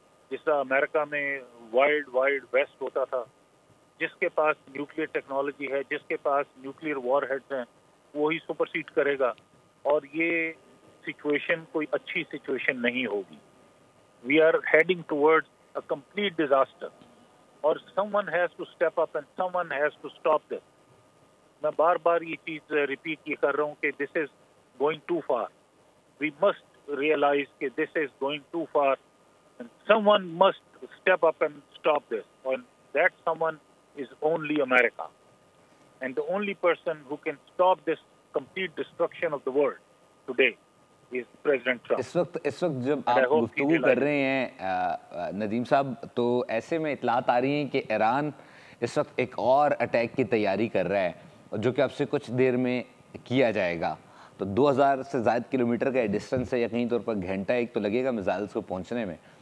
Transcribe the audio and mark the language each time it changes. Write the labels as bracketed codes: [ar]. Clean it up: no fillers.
[ur] جس طرح امریکہ میں وائلڈ ویسٹ ہوتا تھا, جس کے پاس نیوکلیئر ٹیکنالوجی ہے, جس کے پاس نیوکلیئر وار ہیڈز ہیں, وہی سپرسیڈ کرے گا, اور یہ سچویشن کوئی اچھی سچویشن نہیں ہوگی. [en] We are heading towards a complete disaster, اور someone has to step up and someone has to stop this. [ur] میں بار بار یہ چیز ریپیٹ یہ کر رہا ہوں کہ دس is going to for. [en] We must realize that this is going too far and someone must step up and stop this, and that someone is only America, and the only person who can stop this complete destruction of the world today is President Trump. [ur] اس وقت جب آپ گفتگو کر رہے ہیں ندیم صاحب, تو ایسے میں اطلاعات آ رہی ہیں کہ ایران اس وقت ایک اور اٹیک کی تیاری کر رہا ہے, جو کہ اب سے کچھ دیر میں کیا جائے گا. تو 2000 سے زائد کلومیٹر کا ڈسٹنس ہے, یقینی طور پر گھنٹہ ایک تو لگے گا میزائلز کو پہنچنے میں.